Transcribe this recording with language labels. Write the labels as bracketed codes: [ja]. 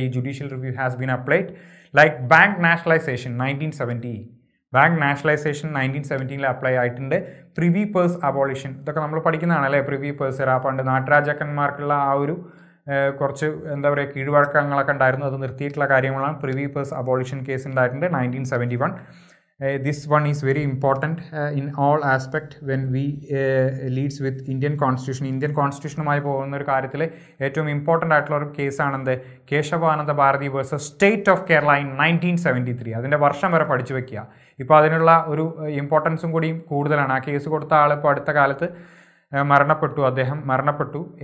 [en] ഈ judicial review has been applied. Like bank nationalisation 1970. Bank nationalisation 1917 [ml] apply ആയിട്ടുണ്ട്. Privy purse abolition. ഇതൊക്കെ നമ്മൾ പഠിക്കുന്നതാണല്ലേ, privy purse. പണ്ട് നാട്ടുരാജാക്കന്മാർക്കുള്ള ആ ഒരു കുറച്ച് എന്താ പറയുക കീഴ്വഴക്കങ്ങളൊക്കെ ഉണ്ടായിരുന്നു, അത് നിർത്തിയിട്ടുള്ള കാര്യങ്ങളാണ്. പ്രിവി പേഴ്സ് അബോളിഷൻ കേസ് ഉണ്ടായിട്ടുണ്ട് 1971. [en] This one is very important in all aspect when we leads with Indian Constitution. [ml] Indian കോൺസ്റ്റിറ്റ്യൂഷനുമായി പോകുന്ന ഒരു കാര്യത്തിൽ ഏറ്റവും ഇമ്പോർട്ടൻ്റ് ആയിട്ടുള്ള ഒരു കേസാണെന്ത്, Kesavananda Bharati versus state of Kerala in 1973. അതിൻ്റെ വർഷം വരെ പഠിച്ചു വെക്കുക. ഇപ്പോൾ അതിനുള്ള ഒരു ഇമ്പോർട്ടൻസും കൂടിയും കൂടുതലാണ്. ആ കേസ് കൊടുത്ത ആൾ ഇപ്പോൾ അടുത്ത കാലത്ത് അദ്ദേഹം മരണപ്പെട്ടു.